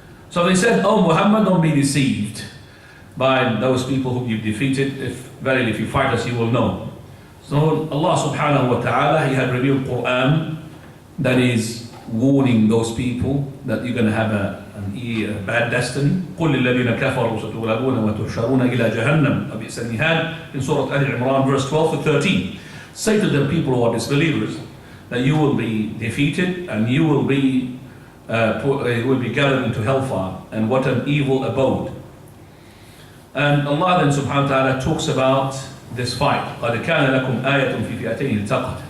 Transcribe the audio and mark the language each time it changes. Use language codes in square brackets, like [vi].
[en] So they said, "Oh Muhammad, don't be deceived by those people whom you've defeated. Verily, if you fight us, you will know." So Allah subhanahu wa ta'ala, He had revealed Quran that is warning those people that you're going to have a bad destiny. [ar] قُلْ لِلَّذِينَ كَفَرُوا سَتُغْلَبُونَ وَتُحْشَرُونَ إِلَى جَهَنَّمَ وَبِئْسَ الْمِهَادُ [en] in Surah Al-Imran, verse 12 to 13. Say to the people who are disbelievers that you will be defeated and you will be gathered into hellfire, and what an evil abode. And Allah then subhanahu wa ta'ala talks about this fight. [ar] قَدْ كَانَ لَكُمْ آيَةٌ فِي فِئَتَيْنِ الْتَقَتْ.